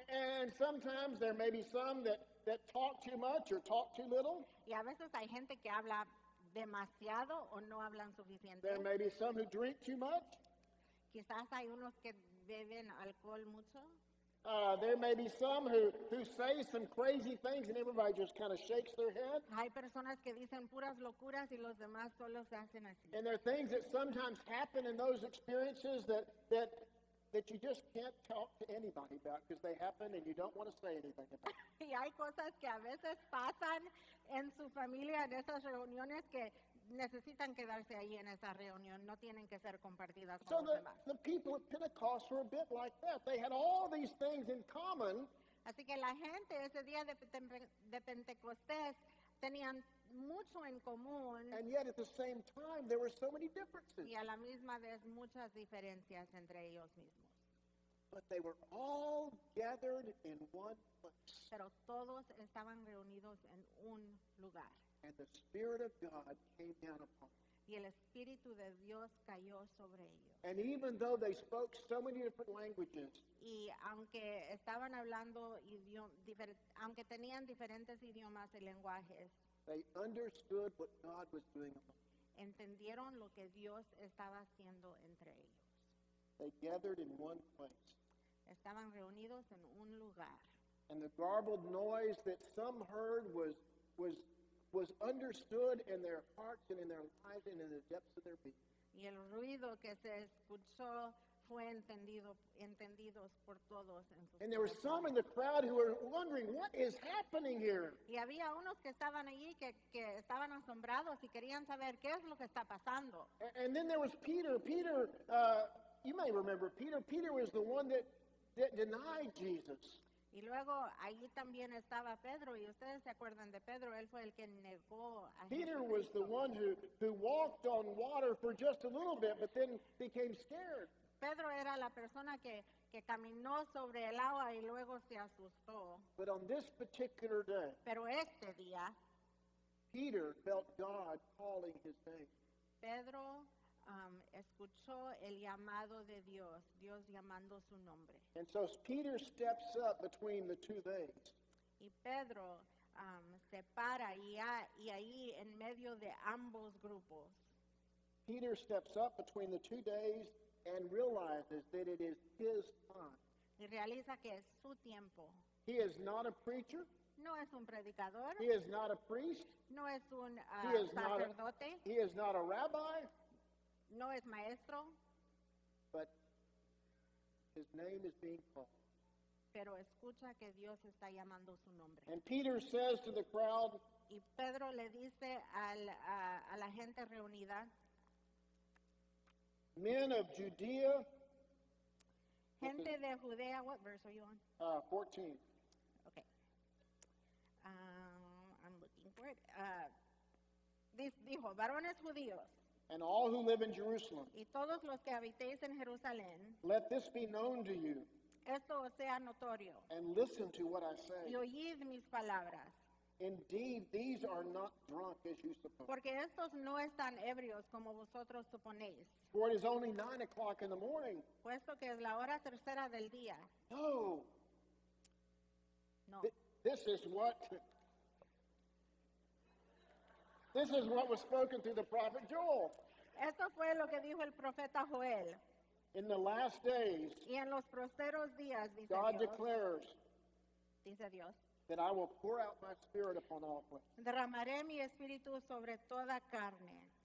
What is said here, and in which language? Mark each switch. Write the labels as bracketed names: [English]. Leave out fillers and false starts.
[English] And sometimes there may be some that talk too much or talk too little. [Spanish] Y a veces hay gente que habla demasiado o no hablan suficiente. [English] There may be some who drink too much. [Spanish] Quizás hay unos que beben alcohol mucho. [English] There may be some who say some crazy things and everybody just kind of shakes their head. [Spanish] Hay personas que dicen puras locuras y los demás solo se hacen así. [English] And there are things that sometimes happen in those experiences that you just can't talk to anybody about because they happen and you don't want to say anything about it. [Spanish] Y hay cosas que a veces pasan en su familia, en esas reuniones, que necesitan quedarse ahí en esa reunión, no tienen que ser compartidas [English] So [Spanish] con los demás. [English] the people at Pentecost were a bit like that. They had all these things in common, [Spanish] Así que la gente ese día de Pentecostés tenían mucho en común [English] and yet at the same time there were so many differences. [Spanish] y a la misma vez muchas diferencias entre ellos mismos. [English] But they were all gathered in one place. [Spanish] Pero todos estaban reunidos en un lugar. [English] And the Spirit of God came down upon them. [Spanish] Y el Espíritu de Dios cayó sobre ellos. [English] And even though they spoke so many different languages, [Spanish] Y aunque estaban hablando aunque tenían diferentes idiomas y lenguajes, [English] they understood what God was doing among them. [Spanish] entendieron lo que Dios estaba haciendo entre ellos. [English] They gathered in one place. [Spanish] Estaban reunidos en un lugar. [English] And the garbled noise that some heard was understood in their hearts and in their lives and in the depths of their being. [Spanish] Y el ruido que se escuchó fue entendidos por todos en sus [English] And there were [Spanish] corazones. [English] some in the crowd who were wondering, what is happening here? [Spanish] Y había unos que estaban allí que estaban asombrados y querían saber qué es lo que está pasando. [English] And then there was Peter. Peter, you may remember Peter. Peter was the one that denied Jesus. [Spanish] Y luego allí también estaba Pedro, y ustedes se acuerdan de Pedro, él fue el que negó a [English] Peter was the [Spanish] Jesucristo. [English] one who walked on water for just a little bit, but then became scared. [Spanish] Pedro era la persona que caminó sobre el agua y luego se asustó. [English] But on this particular day, [Spanish] Pero este día, [English] Peter felt God calling his name. [Spanish] Pedro escuchó el llamado de Dios, Dios llamando su nombre. [English] And so Peter steps up between the two days. [Spanish] Y Pedro se para y ahí en medio de ambos grupos, [English] Peter steps up between the 2 days and realizes that it is his time. [Spanish] y realiza que es su tiempo. [English] He is not a preacher. [Spanish] No es un predicador, [English] He is not a priest. [Spanish] no es un [English] He is not a, [Spanish] sacerdote, [English] he is not a rabbi, [Spanish] no es maestro, [English] but his name is being called. [Spanish] pero escucha que Dios está llamando su nombre. [English] And Peter says to the crowd, [Spanish] Y Pedro le dice a la gente reunida, [English] men of Judea, [Spanish] gente de Judea, [English] what verse are you on? 14. Okay. I'm looking for it. [Spanish] Dijo, varones judíos [English] And all who live in Jerusalem, [Spanish] y todos los que habitéis en Jerusalén, [English] let this be known to you, [Spanish] esto os sea notorio, [English] and listen to what I [Spanish] y [English] say. [Spanish] oíd mis palabras, [English] Indeed, these are not drunk as you suppose. [Spanish] porque estos no están ebrios como vosotros suponéis, [English] For it is only 9 o'clock in the morning. [Spanish] puesto que es la hora tercera del día. [English] No, [Spanish] No, [English] this is what was spoken through the prophet Joel. [Spanish] esto fue lo que dijo el profeta Joel. [English] In the last days, [Spanish] Y en los posteros días, [English] God declares [Spanish] dice Dios, [English] that I will pour out my spirit upon all flesh. [Spanish] derramaré mi espíritu sobre toda carne.